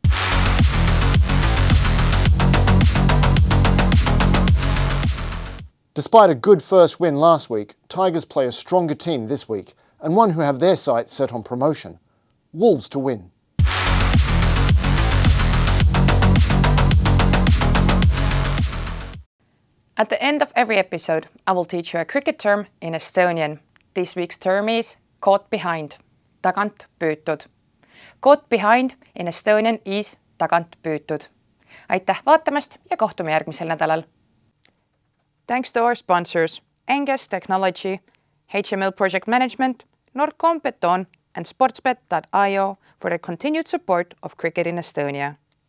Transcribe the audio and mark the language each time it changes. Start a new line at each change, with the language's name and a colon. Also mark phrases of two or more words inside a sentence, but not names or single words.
English: Despite a good first win last week, Tigers play a stronger team this week, and one who have their sights set on promotion. Wolves to win. At the end of every episode, I will teach you a cricket term in Estonian. This week's term is caught behind,
Estonian: tagant püütud.
English: Caught behind in Estonian is
Estonian: tagant püütud. Aitäh vaatamast ja kohtume järgmisel nädalal.
English: Thanks to our sponsors, Enges Technology, HML Project Management, Nordcom Beton and sportsbet.io for their continued support of cricket in Estonia.